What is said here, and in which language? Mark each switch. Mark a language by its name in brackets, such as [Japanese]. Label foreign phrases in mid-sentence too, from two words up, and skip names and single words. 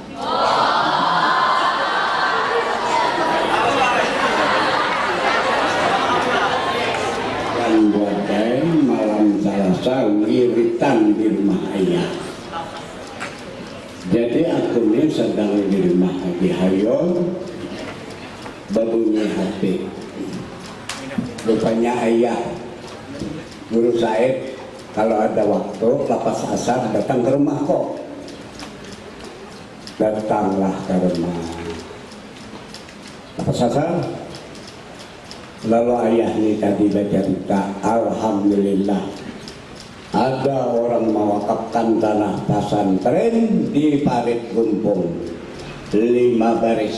[Indonesian] Dan wadai malam Selasa wiritan di rumah ayah. Jadi aku ini sedang di rumah Haji Hayun, berbunyi HP. Rupanya ayah Guru Said kalau ada waktu lepas asar datang ke rumah kok. Datanglah ke rumah lepas asar. Lalu ayah ini tadi bercerita, alhamdulillah ada orang mewakafkan tanah pesantren di Parit Gumpung 5 baris.